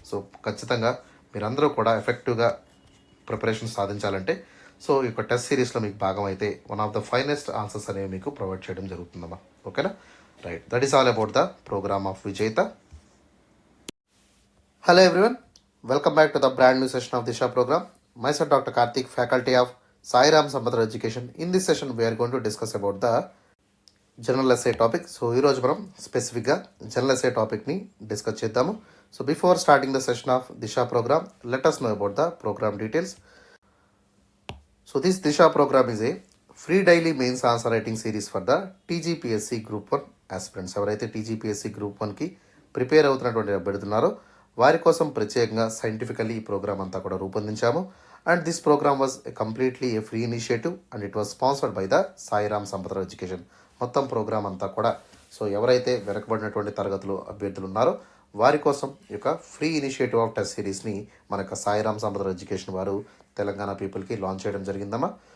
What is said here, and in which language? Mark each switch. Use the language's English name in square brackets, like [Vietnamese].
[Telugu] So ఖచ్చితంగా మీరందరూ కూడా ఎఫెక్టివ్గా ప్రిపరేషన్ సాధించాలంటే సో ఈ యొక్క టెస్ట్ సిరీస్లో మీకు భాగం అయితే one of the finest answers అనేవి మీకు ప్రొవైడ్ చేయడం జరుగుతుందమ్మా. ఓకేనా. [English] Right, that is all about the programme of Vijetha. Hello everyone, welcome back to the brand new session of Disha programme. myself Dr. Karthik, faculty of Sairam Sampatra Education. In this session we are going to discuss about the general SA topic. [Telugu] So ఈరోజు మనం స్పెసిఫిక్గా general essay టాపిక్ని discuss చేద్దాము. [English] So before starting the session of Disha programme, let us know about the program details. So this Disha program is a free daily mains answer writing series for the TGPSC Group 1 aspirants. [Telugu] ఎవరైతే TGPSC Group 1కి prepare అవుతున్నటువంటి అభ్యర్థులున్నారో వారి కోసం ప్రత్యేకంగా scientifically ఈ programme అంతా కూడా రూపొందించాము. [English] And this programme was completely a free initiative and it was sponsored by the Sairam సంపత్ర education. [Telugu] మొత్తం ప్రోగ్రామ్ అంతా కూడా సో ఎవరైతే వెనకబడినటువంటి తరగతులు అభ్యర్థులు ఉన్నారో వారి కోసం ఈ యొక్క ఫ్రీ ఇనిషియేటివ్ ఆఫ్ టెస్ట్ సిరీస్ని మన యొక్క సాయిరామ్ సంపత్ర ఎడ్యుకేషన్ వారు తెలంగాణ పీపుల్కి లాంచ్ చేయడం జరిగిందమ్మా.